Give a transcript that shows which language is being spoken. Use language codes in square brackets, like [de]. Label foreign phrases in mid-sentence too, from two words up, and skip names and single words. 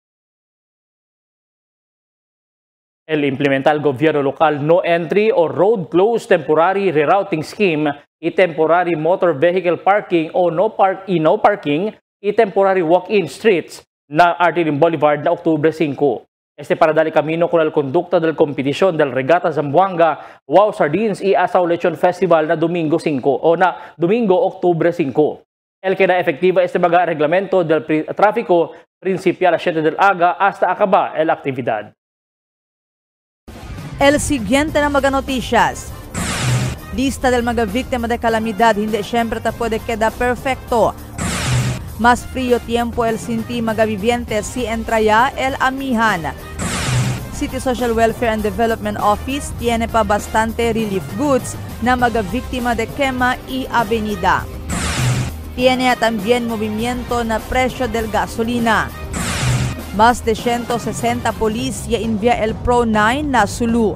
[cbk] El implementar el gobierno local [en] no entry [cbk] o [en] road close temporary rerouting scheme [cbk] y [en] temporary motor vehicle parking [cbk] o [en] no parking [cbk] y [en] temporary walk-in streets [cbk] na Artirin Boulevard na Octubre 5. Para dali camino con el conducta del competición del Regata Zamboanga Wow Sardines y Asaw Lechon Festival na Domingo 5 o na Domingo Octubre 5. El que na efectiva mga reglamento del tráfico principio a las 7 del aga hasta acaba el actividad. El siguiente na mga noticias. Lista del mga víctima de calamidad hindi siempre ta puede quedar perfecto. Más frío tiempo el sinti mga vivientes si entraya el amihan. City Social Welfare and Development Office tiene pa bastante [en] relief goods [cbk] na mga víctima de quema y avenida. Tiene también movimiento na presyo del gasolina. Más de 160 policía envía el Pro 9 na Sulu.